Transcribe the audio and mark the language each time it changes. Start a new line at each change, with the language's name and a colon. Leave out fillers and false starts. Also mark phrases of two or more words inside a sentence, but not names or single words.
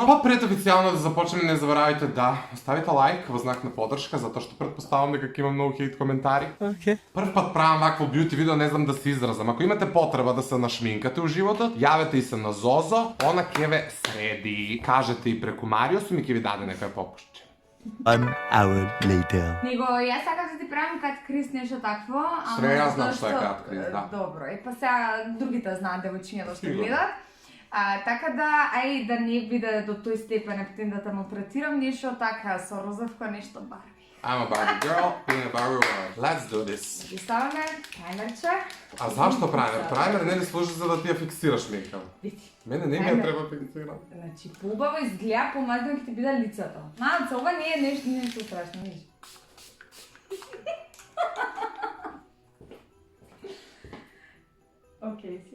Macedonian: Па пред официјално да започнеме, не заборавајте да оставите лайк во знак на поддршка, затоа што предпоставам дека ќе има многу хейт коментари. Прв пат правам вакво бјути видео, не знам да се изразам. Ако имате потреба да се нашминкате у животот, јавете и се на Зозо, она ќе ве среди. Кажете и преку Мариосум и ќе ви даде некој попушче.
English: 1 hour later.
Macedonian: Него, јас сакам да ти правим
English: cut crease
Macedonian: нешто такво, ама Све јас знам зашто- што е
English: cut crease,
Macedonian: да. Добро, и па сега другите знаат девојчињата што Сигурно. гледат. Така да, ај да не биде до тој степен, птен да те малтретирам, нешто така со розовка, нешто Барби.
English: I'm a Barbie girl in a Barbie world. Let's do this.
Macedonian: Ги ставаме праймерче. А зашто праймер? Праймер не ли служи за да ти ја фиксираш мејкап? Види. Мене не ми ја Праймер. треба фиксирам. Значи, поубаво изгледа, помазно ќе ти биде лицето. Надам се, ова не е нешто страшно, виж. Океј си.